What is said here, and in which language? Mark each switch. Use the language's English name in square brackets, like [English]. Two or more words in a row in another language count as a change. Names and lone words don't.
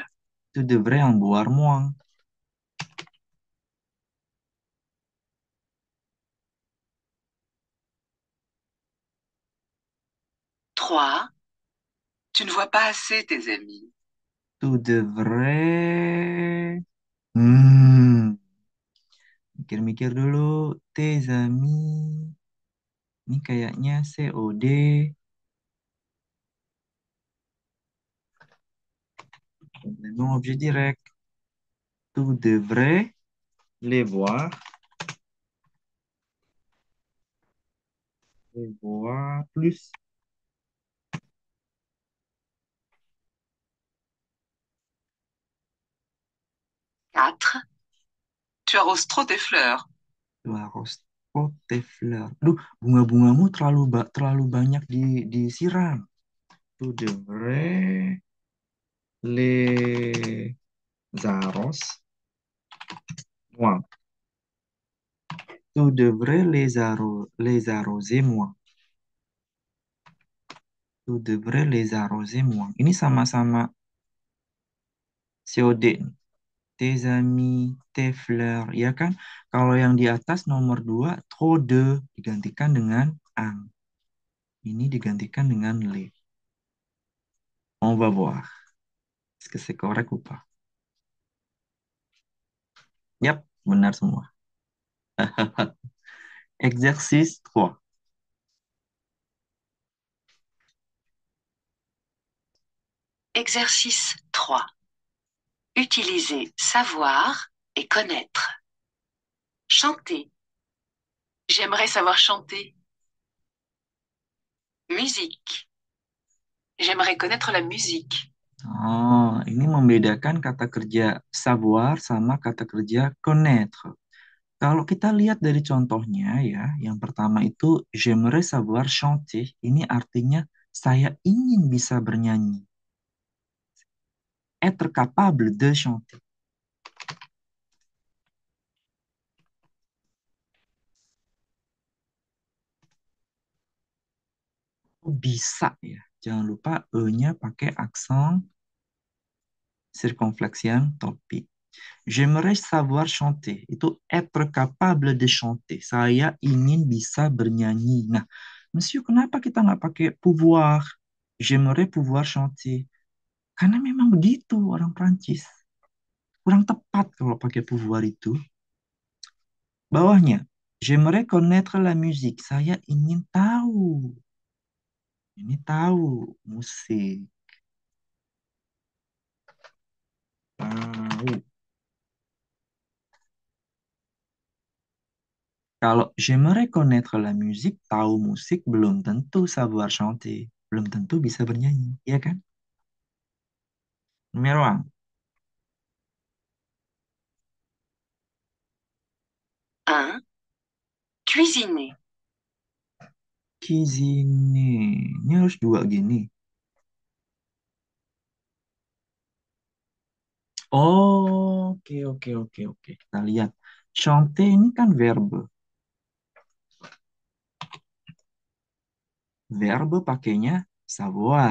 [French] Tu devrais en boire moins. 3. Tu ne vois pas assez tes amis. Tu devrais... [Indonesian] Hmm, mikir-mikir dulu. [French] Tes amis. [Indonesian] Ini kayaknya COD. [French] Complément objet direct. Tu devrais les voir. Les voir plus. 4. Tu arroses trop tes fleurs. Tu arroses trop tes fleurs. [Indonesian] Duh, bunga-bungamu terlalu banyak disiram. [French] Tu devrais les arroses moins. Tu devrais les arroser moins. Tu devrais les arroser moins. [Indonesian] Ini sama-sama COD. [French] Tes amis, tes fleurs, [Indonesian] ya kan? Kalau yang di atas nomor 2, [French] trop de [Indonesian] digantikan dengan ang. Ini digantikan dengan les. [French] On va voir. Est-ce que c'est correct ou pas? [Indonesian] Yap, benar semua. [French] Exercice 3. Exercice 3. Utiliser savoir et connaître. Chanter. J'aimerais savoir chanter. Musique. J'aimerais connaître la musique. [Indonesian] Oh, ini membedakan kata kerja savoir sama kata kerja connaître. Kalau kita lihat dari contohnya ya, yang pertama itu [French] j'aimerais savoir chanter. [Indonesian] Ini artinya saya ingin bisa bernyanyi. [French] Être capable de chanter. [Indonesian] Bisa ya. Jangan lupa E-nya pakai aksen circonflexion topik. J'aimerais savoir chanter. Itu être capable de chanter. Saya ingin bisa bernyanyi. Nah, Monsieur, kenapa kita nggak pakai pouvoir? [French] J'aimerais pouvoir chanter. [Indonesian] Karena memang begitu orang Prancis. Kurang tepat kalau pakai pouvoir itu. Bawahnya, [French] j'aimerais connaître la musique. [Indonesian] Saya ingin tahu. Ini tahu musik. Tahu. Kalau [French] j'aimerais connaître la musique, [Indonesian] tahu musik belum tentu [French] savoir chanter. [Indonesian] Belum tentu bisa bernyanyi, ya kan? [French] Numero 1. 1. Cuisiner. Cuisine. [Indonesian] Ini harus dua gini. Oh, oke, oke, oke, oke. Kita lihat. Chanter ini kan verbe. Verbe pakainya savoir.